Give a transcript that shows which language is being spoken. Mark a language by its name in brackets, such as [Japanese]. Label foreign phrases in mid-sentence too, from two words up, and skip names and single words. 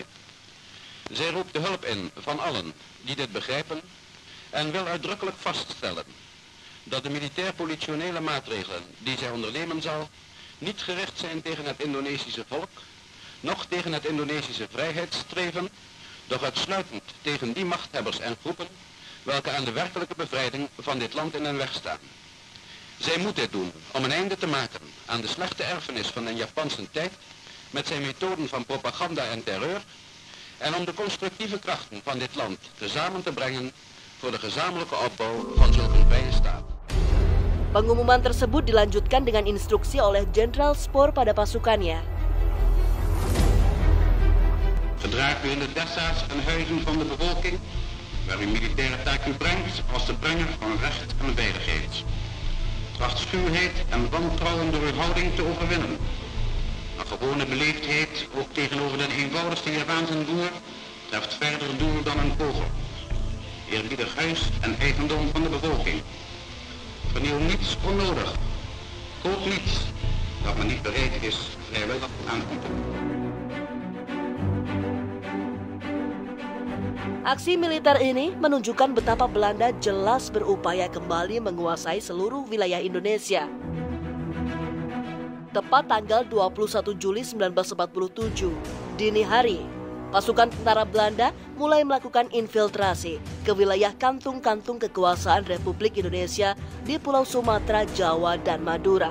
[Dutch] Zij roept de hulp in van allen die dit begrijpen en wil uitdrukkelijk vaststellen dat de militair-politionele maatregelen die zij ondernemen zal niet gericht zijn tegen het Indonesische volk, noch tegen het Indonesische vrijheidsstreven, doch uitsluitend tegen die machthebbers en groepen welke aan de werkelijke bevrijding van dit land in hun weg staan. Zij moet dit doen om een einde te maken aan de slechte erfenis van een Japanse tijd met zijn methoden van propaganda en terreur en om de constructieve krachten van dit land tezamen te brengen voor de gezamenlijke opbouw van zulke een vrije staat. [Indonesian] Pengumuman tersebut dilanjutkan dengan instruksi oleh Jenderal Spoor pada pasukannya. [Dutch] Gedraagt u in de dessa's en huizen van de bevolking, waar uw militaire taak u brengt als de brenger van recht en veiligheid. Tracht schuwheid en wantrouwen door uw houding te overwinnen. Een gewone beleefdheid, ook tegenover de eenvoudigste Javaanse boer, treft verder doel dan een kogel. Eerbiedig huis en eigendom van de bevolking. Vernieuw niets onnodig. Koop niets dat men niet bereid is vrijwillig aan te doen. [Indonesian] Aksi militer ini menunjukkan betapa Belanda jelas berupaya kembali menguasai seluruh wilayah Indonesia. Tepat tanggal 21 Juli 1947, dini hari, pasukan tentara Belanda mulai melakukan infiltrasi ke wilayah kantung-kantung kekuasaan Republik Indonesia di Pulau Sumatera, Jawa, dan Madura.